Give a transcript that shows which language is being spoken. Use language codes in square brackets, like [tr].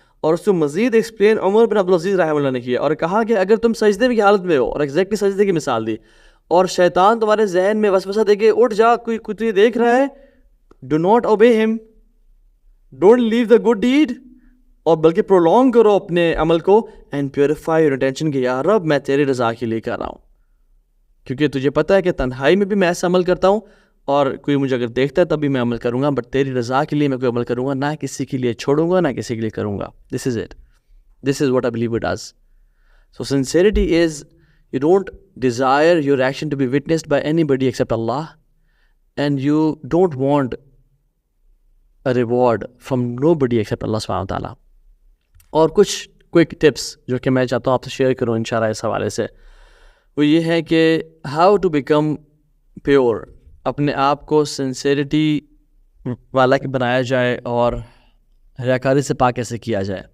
[ur] اور اس کو مزید ایکسپلین عمر بن عبدالعزیز رحمہ اللہ نے کیا اور کہا کہ اگر تم سجدے کی حالت میں ہو، اور ایگزیکٹلی سجدے کی مثال دی، اور شیطان تمہارے ذہن میں وسوسہ دے کے اٹھ جا، کوئی تجھے دیکھ رہا ہے، [en] do not obey ہم، don't leave the good deed, [ur] اور بلکہ پرولونگ کرو اپنے عمل کو، [en] and purify your intention [ur] کہ یا رب میں تیری رضا کے لیے کر رہا ہوں. کیونکہ تجھے پتہ ہے کہ تنہائی میں بھی میں ایسا عمل کرتا ہوں، اور کوئی مجھے اگر دیکھتا ہے تب بھی میں عمل کروں گا، بٹ تیری رضا کے لیے میں کوئی عمل کروں گا، نہ کسی کے لیے چھوڑوں گا، نہ کسی کے لیے کروں گا. [en] This is it, this is what I believe it does. So sincerity is you don't desire your action to be witnessed by anybody except Allah, and you don't want a reward from nobody except Allah subhanahu wa ta'ala. [ur] اور کچھ quick tips جو کہ میں چاہتا ہوں آپ سے share کروں انشاءاللہ اس حوالے سے، وہ یہ ہے کہ [en] how to become pure, [ur] اپنے آپ کو سنسیریٹی والا بنایا جائے اور ریاکاری سے پاک کیسے کیا جائے.